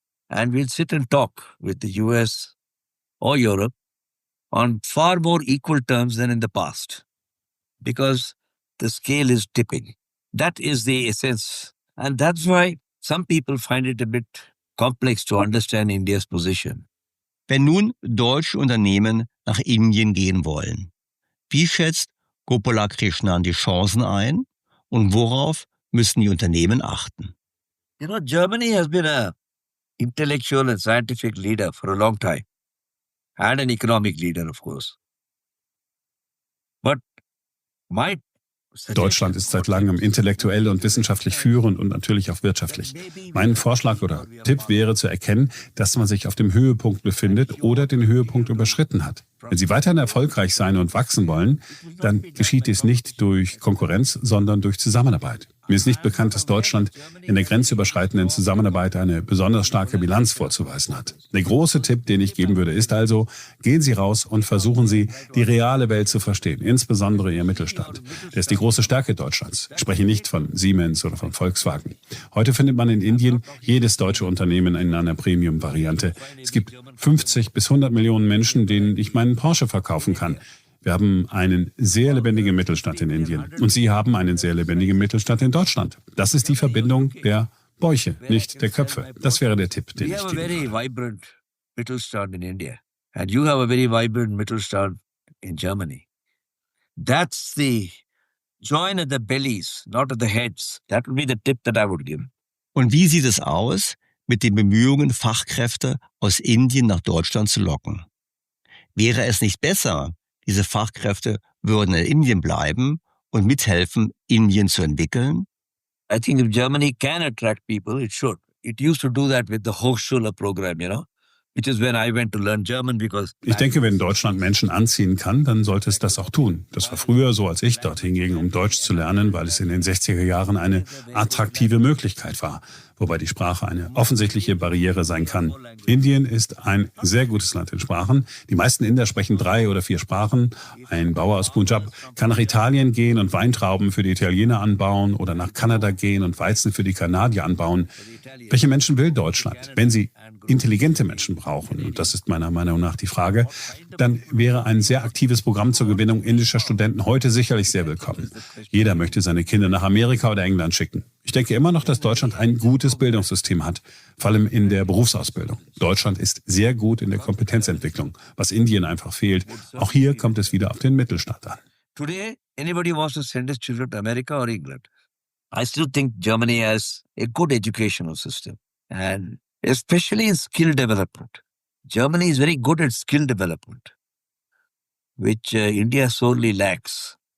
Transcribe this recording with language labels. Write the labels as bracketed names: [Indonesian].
[English] And we'll sit and talk with the US or Europe on far more equal terms than in the past, because the scale is tipping. That is the essence. And that's why some people find it a bit complex to understand India's position. [German] Wenn nun deutsche Unternehmen nach Indien gehen wollen, wie schätzt Gopalakrishnan die Chancen ein und worauf müssen die Unternehmen achten? [English] Germany has been an intellectual and scientific leader for a long time. And an economic leader, of course. But [German] Deutschland ist seit langem intellektuell und wissenschaftlich führend und natürlich auch wirtschaftlich. Mein Vorschlag oder Tipp wäre zu erkennen, dass man sich auf dem Höhepunkt befindet oder den Höhepunkt überschritten hat. Wenn Sie weiterhin erfolgreich sein und wachsen wollen, dann geschieht dies nicht durch Konkurrenz, sondern durch Zusammenarbeit. Mir ist nicht bekannt, dass Deutschland in der grenzüberschreitenden Zusammenarbeit eine besonders starke Bilanz vorzuweisen hat. Der große Tipp, den ich geben würde, ist also, gehen Sie raus und versuchen Sie, die reale Welt zu verstehen, insbesondere Ihr Mittelstand. Der ist die große Stärke Deutschlands. Ich spreche nicht von Siemens oder von Volkswagen. Heute findet man in Indien jedes deutsche Unternehmen in einer Premium-Variante. Es gibt 50 bis 100 Millionen Menschen, denen ich meinen Porsche verkaufen kann. Wir haben einen sehr lebendigen Mittelstand in Indien. Und Sie haben einen sehr lebendigen Mittelstand in Deutschland. Das ist die Verbindung der Bäuche, nicht der Köpfe. Das wäre der Tipp, den ich geben würde. [English] We have a very vibrant Mittelstand in India. And you have a very vibrant Mittelstand in Germany. That's the join at the bellies, not at the heads. That would be the tip that I would give. [German] Und wie sieht es aus mit den Bemühungen, Fachkräfte aus Indien nach Deutschland zu locken? Wäre es nicht besser, diese Fachkräfte würden in Indien bleiben und mithelfen, Indien zu entwickeln? [English] I think if Germany can attract people, it should. It used to do that with the Hochschule program, which is when I went to learn German because... [German] Ich denke, wenn Deutschland Menschen anziehen kann, dann sollte es das auch tun. Das war früher so, als ich dorthin ging, um Deutsch zu lernen, weil es in den 60er Jahren eine attraktive Möglichkeit war. Wobei die Sprache eine offensichtliche Barriere sein kann. Indien ist ein sehr gutes Land in Sprachen. Die meisten Inder sprechen 3 oder 4 Sprachen. Ein Bauer aus Punjab kann nach Italien gehen und Weintrauben für die Italiener anbauen oder nach Kanada gehen und Weizen für die Kanadier anbauen. Welche Menschen will Deutschland? Wenn sie intelligente Menschen brauchen, und das ist meiner Meinung nach die Frage, dann wäre ein sehr aktives Programm zur Gewinnung indischer Studenten heute sicherlich sehr willkommen. Jeder möchte seine Kinder nach Amerika oder England schicken. Ich denke immer noch, dass Deutschland ein gutes Bildungssystem hat, vor allem in der Berufsausbildung. Deutschland ist sehr gut in der Kompetenzentwicklung, was Indien einfach fehlt. Auch hier kommt es wieder auf den Mittelstand an. [English] Today, anybody wants to send his children to America or England. I still think Germany has a good educational system, and especially in skill development. Germany is very good at skill development, which India sorely lacks.